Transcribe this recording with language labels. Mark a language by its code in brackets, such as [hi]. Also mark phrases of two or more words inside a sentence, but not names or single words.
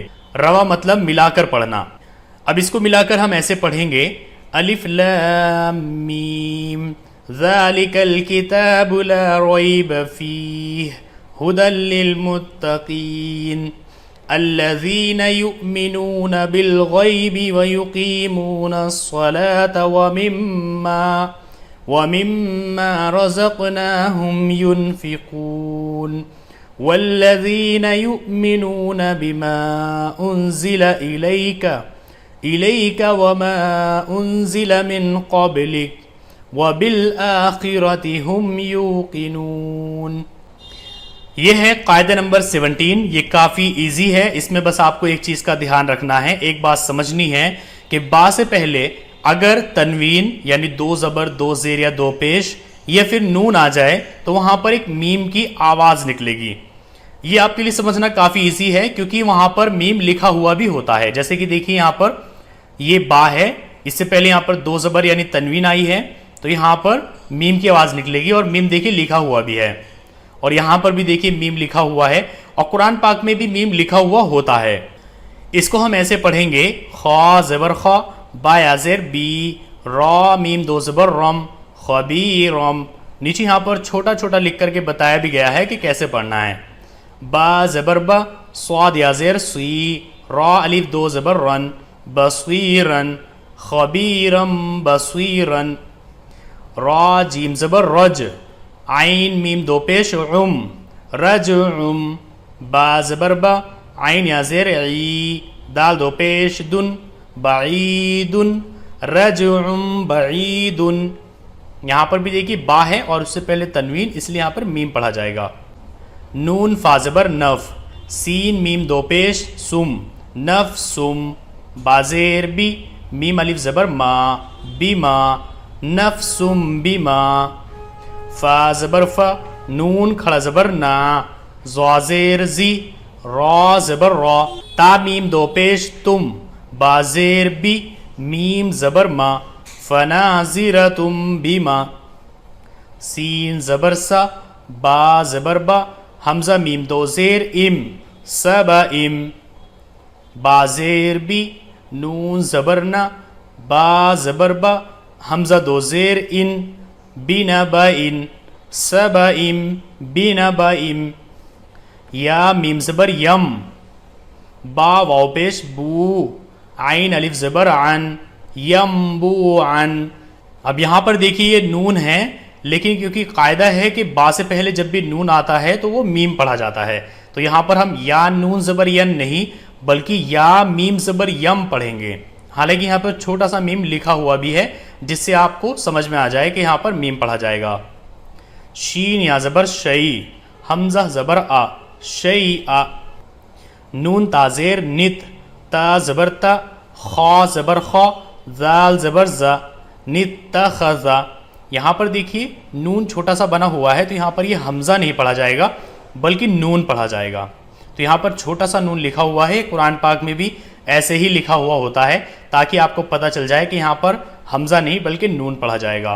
[ur] رواں مطلب ملا کر پڑھنا. اب اس کو ملا کر ہم ایسے پڑھیں گے [ar] الف لام میم ذالک الکتاب لا ریب فیہ ہدی للمتقین الذین یؤمنون بالغیب ویقیمون الصلاة ومما رزقناهم ينفقون والذين يؤمنون بما أنزل إليك وما أنزل من قبلك وبالآخرة هم يوقنون. [ur] یہ ہے قاعدہ نمبر 17. یہ کافی ایزی ہے. اس میں بس آپ کو ایک چیز کا دھیان رکھنا ہے, ایک بات سمجھنی ہے کہ با سے پہلے اگر تنوین یعنی دو زبر دو زیر یا دو پیش یا پھر نون آ جائے تو وہاں پر ایک میم کی آواز نکلے گی. یہ آپ کے لیے سمجھنا کافی ایزی ہے کیونکہ وہاں پر میم لکھا ہوا بھی ہوتا ہے. جیسے کہ دیکھیے یہاں پر یہ با ہے, اس سے پہلے یہاں پر دو زبر یعنی تنوین آئی ہے تو یہاں پر میم کی آواز نکلے گی اور میم دیکھیے لکھا ہوا بھی ہے اور یہاں پر بھی دیکھیے میم لکھا ہوا ہے اور قرآن پاک میں بھی میم لکھا ہوا ہوتا ہے. اس کو ہم ایسے پڑھیں گے خا زبر خا با یا زیر بی را میم دو زبر رم خبیرم. نیچے یہاں پر چھوٹا چھوٹا لکھ کر کے بتایا بھی گیا ہے کہ کیسے پڑھنا ہے. با زبر با صاد یا زیر سی را الف دو زبر رن بصیرن خبیرم بصیرن را جیم زبر رج عین میم دو پیش عم رجعم با زبر با عین یا زیر عی دال دو پیش دن بعید رجعم بعید. یہاں پر بھی دیکھیے با ہے اور اس سے پہلے تنوین اس لیے یہاں پر میم پڑھا جائے گا. نون فا زبر نف سین میم دو پیش سم نفسم با زیر بی میم الف زبر ما بما نفسم بما فا زبر فا نون کھڑا زبر نا زا زیر زی را زبر را تا میم دو پیش تم با زیر بی میم زبر ما فنازرتم بما سین زبر سا با زبر با حمزہ میم دو زیر ام سبا ام با زیر بی نون زبر نا با زبر با حمزہ دو زیر ان بنبا ان سبا ام بنبا ام یا میم زبر یم با واو پیش بو عین الف زبر عن یمبو عن. اب یہاں پر دیکھیے یہ نون ہے لیکن کیونکہ قاعدہ ہے کہ با سے پہلے جب بھی نون آتا ہے تو وہ میم پڑھا جاتا ہے تو یہاں پر ہم یا نون زبر ین نہیں بلکہ یا میم زبر یم پڑھیں گے. حالانکہ یہاں پر چھوٹا سا میم لکھا ہوا بھی ہے جس سے آپ کو سمجھ میں آ جائے کہ یہاں پر میم پڑھا جائے گا. شین یا زبر شئی حمزہ زبر آ شئی آ نون تازیر نت تا زبر تا خا زبر خا ذال زبر زا نتخذا. یہاں پر دیکھیے نون چھوٹا سا بنا ہوا ہے تو یہاں پر یہ حمزہ نہیں پڑھا جائے گا بلکہ نون پڑھا جائے گا. تو یہاں پر چھوٹا سا نون لکھا ہوا ہے. قرآن پاک میں بھی ایسے ہی لکھا ہوا ہوتا ہے تاکہ آپ کو پتہ چل جائے کہ یہاں پر حمزہ نہیں بلکہ نون پڑھا جائے گا.